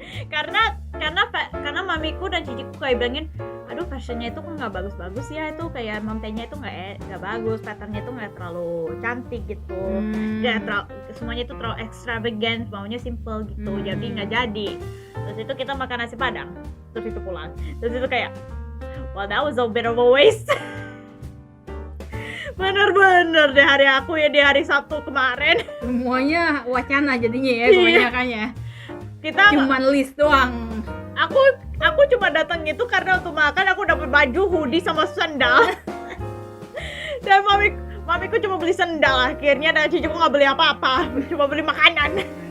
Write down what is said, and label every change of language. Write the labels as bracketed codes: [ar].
[id] karena mamiku dan ciciku kayak bilangin, aduh fashionnya itu kok nggak bagus-bagus ya, itu kayak mountainnya itu nggak bagus, patternnya itu nggak terlalu cantik gitu, semuanya itu terlalu extravagant, maunya simple gitu. Jadi nggak jadi. Terus itu kita makan nasi padang, terus itu pulang. Terus itu kayak, [en] well that was a bit of a waste. [id] Bener-bener di hari Sabtu kemarin. Semuanya wacana jadinya ya, kebanyakannya. Kita cuman list doang. Aku cuma datang itu karena untuk makan, aku dapat baju, hoodie sama sandal. Dan mamiku cuma beli sandal akhirnya, dan ciciku nggak beli apa-apa, cuma beli makanan.